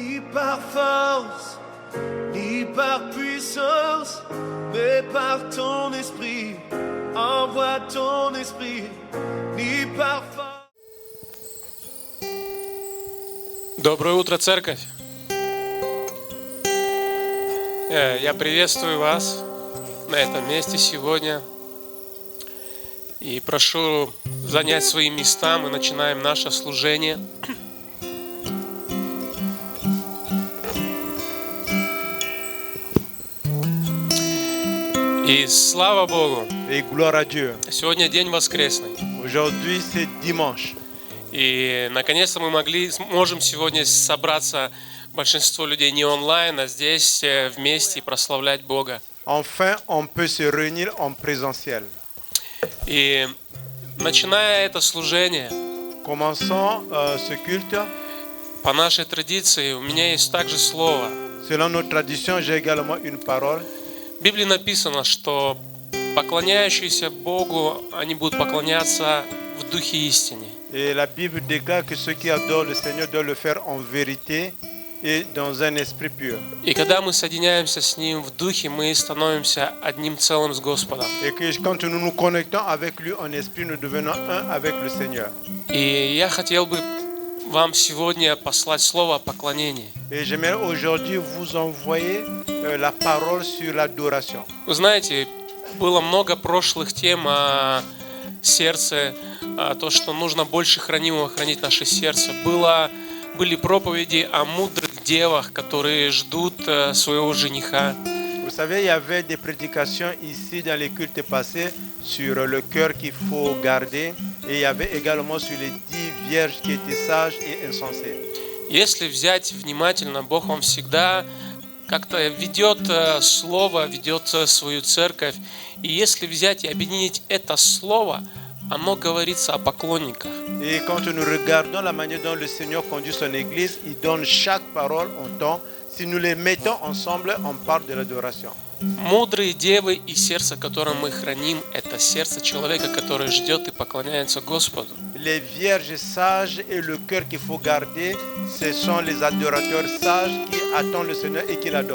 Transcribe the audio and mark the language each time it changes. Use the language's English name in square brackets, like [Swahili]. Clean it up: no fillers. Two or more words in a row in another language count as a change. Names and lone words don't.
[French] par force, ni par puissance, mais par ton esprit. Envoie ton esprit, ni par force. [Russian] Доброе утро, церковь! Я приветствую вас на этом месте сегодня и прошу занять свои места. Мы начинаем наше служение. И слава Богу! [French] Et gloire à Dieu. [Russian] Сегодня день воскресный. [French] Aujourd'hui, c'est dimanche. [Russian] И наконец-то мы можем сегодня собраться, большинство людей не онлайн, а здесь вместе и прославлять Бога. [French] Enfin, on peut se réunir en présentiel. [Russian] И начиная это служение, [French] Commençons ce culte. [Russian] по нашей традиции, у меня есть также слово. [French] Selon notre tradition, j'ai également une parole. [Russian] В Библии написано, что поклоняющиеся Богу, они будут поклоняться в духе истины. [French] Et la Bible déclare que ceux qui adorent le Seigneur doivent le faire en vérité et dans un esprit pur. [Russian] И когда мы соединяемся с Ним в духе, мы становимся одним целым с Господом. [French] Et que quand nous nous connectons avec lui en esprit, nous devenons un avec le Seigneur. [Russian] И я хотел бы вам сегодня послать слово о поклонении. [French] Et j'aimerais aujourd'hui vous envoyer la parole sur l'adoration. [Russian] Вы знаете, было много прошлых тем о сердце, то, что нужно больше хранимого хранить наше сердце. Были проповеди о мудрых девах, которые ждут своего жениха. [French] Vous savez, il y avait des prédications ici dans les cultes passés sur le cœur qu'il faut garder. Et il y avait également sur les 10 vierges qui étaient sages et insensées. [Russian] Если взять внимательно, Бог вам всегда как-то ведет слово, ведет свою церковь. И если взять и объединить это слово, оно говорится о поклонниках. [French] Et quand nous regardons la manière dont le Seigneur conduit son Église, il donne chaque parole en temps. Si nous les mettons ensemble, on parle de l'adoration. [Russian] Мудрые девы и сердце, которое мы храним, это сердце человека, который ждет и поклоняется Господу. [French] Les vierges sages et le cœur qu'il faut garder, ce sont les adorateurs sages qui attendent le Seigneur et qui l'adorent.